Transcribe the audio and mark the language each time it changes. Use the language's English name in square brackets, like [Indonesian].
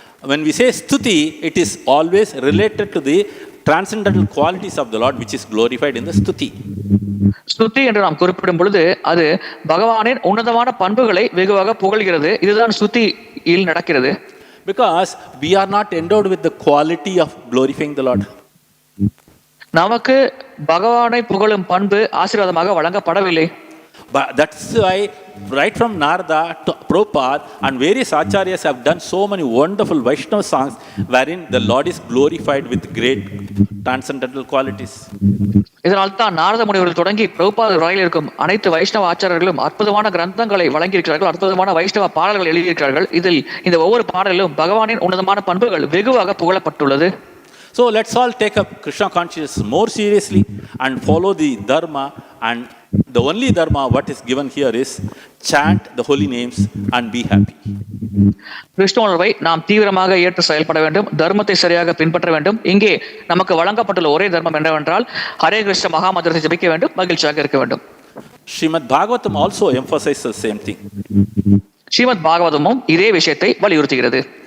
[English] When we say stuti, it is always related to the transcendental qualities of the Lord, which is glorified in the stuti. [Tamil] ஸ்துதி என்று நாம் குறிப்பிடும் பொழுது அது பகவானின் உன்னதமான பண்புகளை வெகுவாக புகழ்கிறது. இதுதான் ஸ்துதியில் நடக்கிறது. [English] Because we are not endowed with the quality of glorifying the Lord. [Tamil] நமக்கு பகவானை புகழும் பண்பு ஆசீர்வாதமாக வழங்கப்படவில்லை. [English] But that's why right from Narada to Prabhupada and various acharyas have done so many wonderful Vaishnava songs wherein the Lord is glorified with great transcendental qualities. [Tamil] இதனால் தான் நாரத முனிவர்கள் தொடங்கி பிரபுபாதர் வரையில் இருக்கும் அனைத்து வைஷ்ணவ ஆச்சாரர்களும் அற்புதமான கிரந்தங்களை வழங்கியிருக்கிறார்கள், அற்புதமான வைஷ்ணவ பாடல்கள் எழுதியிருக்கிறார்கள். இதில் இந்த ஒவ்வொரு பாடலிலும் பகவானின் உன்னதமான பண்புகள் வெகுவாக புகழப்பட்டுள்ளது. [English] So let's all take up Krishna consciousness more seriously and follow the dharma, and the only dharma what is given here is chant the holy names and be happy. [Tamil] Krishna உணர்வை நாம் தீவிரமாக ஏற்று செயல்பட வேண்டும், தர்மத்தை சரியாக பின்பற்ற வேண்டும். இங்கே நமக்கு வழங்கப்பட்டுள்ள ஒரே தர்மம் என்னவென்றால் ஹரே கிருஷ்ண மகாமந்திரத்தை ஜபிக்க வேண்டும், மகிழ்ச்சியாக இருக்க வேண்டும். [English] Srimad Bhagavatam also emphasizes the same thing. [Tamil] Srimad பாகவதமும் இதே விஷயத்தை வலியுறுத்துகிறது.